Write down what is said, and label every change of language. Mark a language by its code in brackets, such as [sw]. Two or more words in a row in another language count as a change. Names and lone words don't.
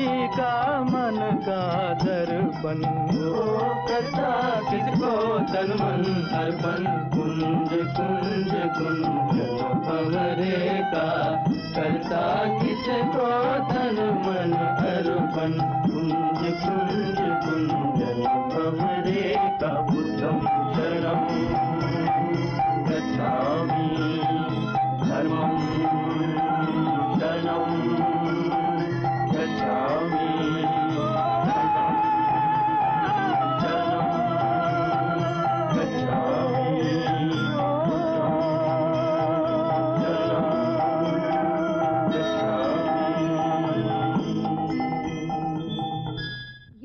[hi] का मन का दर्पण, करता किसको तन मन अर्पण। कुंज कुंज कुंजन भंवरे का, करता किसको तन मन अर्पण। कुंज कुंज कुंजन भंवरे का, [pi] बुद्धं शरणं गच्छामि, धर्मं शरणं गच्छामि, शरणं गच्छामि, शरणं गच्छामि।